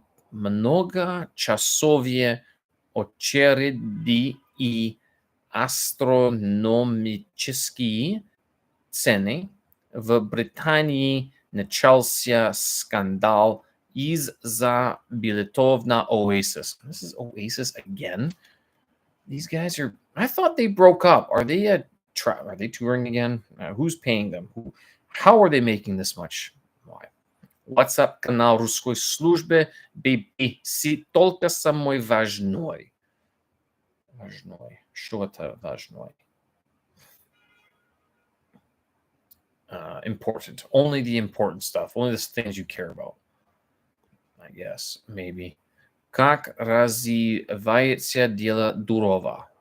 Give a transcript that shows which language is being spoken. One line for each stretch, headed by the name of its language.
Russian: Многочасовые очереди и астрономические цены. В Британии начался скандал из-за билетов на Oasis.
English: This is Oasis again. These guys are. I thought they broke up. Are they are they touring again? Who's paying them? How are they making this much? Why?
Russian: WhatsApp канал русской службы BBC только самой важной. Важной. Что это важной?
English: Important. Only the important stuff. Only the things you care about. I guess. Maybe.
Russian: Как развивается дело Дурова?